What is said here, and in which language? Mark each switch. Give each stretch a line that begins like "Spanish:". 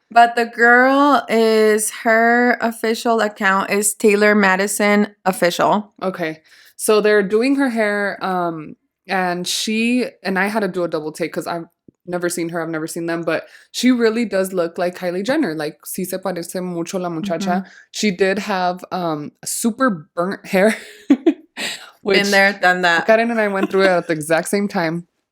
English: But the girl her official account is Taylor Madison Official. Okay. So they're doing her hair, and I had to do a double take because I've never seen her, I've never seen them, but she really does look like Kylie Jenner.
Spanish: Like, sí se parece mucho la muchacha.
English: She did have super burnt hair. Been there, done that. Karen and I went through it at the exact same time.